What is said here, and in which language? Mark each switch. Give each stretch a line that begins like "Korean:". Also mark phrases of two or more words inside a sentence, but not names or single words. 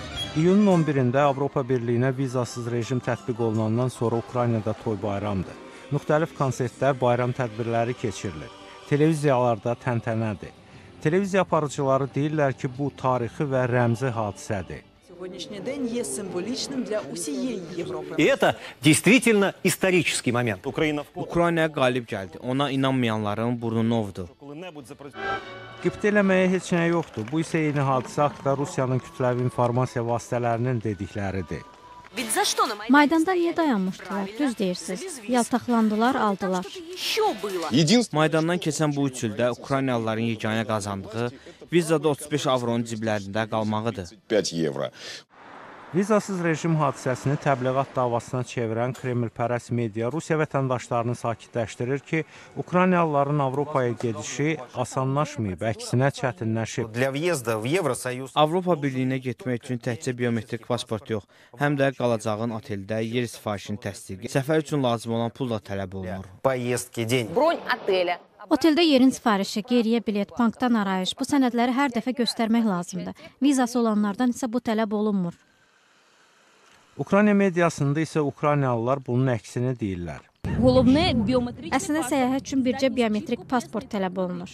Azerbaijani: İyunun 11-də Avropa Birliyinə vizasız rejim tətbiq olunandan sonra Ukraynada toy bayramdır. Müxtəlif konsertlər, bayram tədbirləri keçirilir. Televiziyalarda təntənədir. Televiziya aparıcıları deyirlər ki, bu tarixi və rəmzi hadisədir.
Russian: И это действительно исторический момент.
Azerbaijani: Ukraynaya qalib gəldi. Ona inanmayanların burnu novdur. Qibtə eləməyə heç nə yoxdur. Bu isə eyni hadisə haqqında Rusiyanın kütləvi informasiya vasitələrinin dedikləridir. Maydanda niyə dayanmışdılar? Düz deyirsiniz. Yaltaqlandılar, aldılar. Maydandan keçən bu 3 ildə Ukraynalıların yeganə qazandığı vizada 35 avronun ciblərində qalmağıdır.
Russian: 5 евро.
Azerbaijani: Vizasız rejim hadisəsini təbliğat davasına çevirən Kremlpərəst media Rusiya vətəndaşlarını sakitləşdirir ki, Ukraynalıların Avropaya gedişi asanlaşmayıb, əksinə çətinləşib.
Russian: Для въезда в Евросоюз
Azerbaijani: Avropa Birliyinə getmək üçün təkcə biometrik pasport yox, həm də qalacağın oteldə yer sifarişinin təsdiqi, səfər üçün lazım olan pul da tələb olunur.
Russian: поездки, день. Бронь отеля.
Azerbaijani: Oteldə yerin sifarişi, geriyə bilet, bankdan arayış, bu sənədləri hər dəfə göstərmək lazımdır. Vizası olanlardan isə bu tələb olunmur. Ukrayna mediasında isə Ukraynalılar bunun əksini deyirlər. Əslində səyahət üçün bircə biometrik pasport tələb olunur.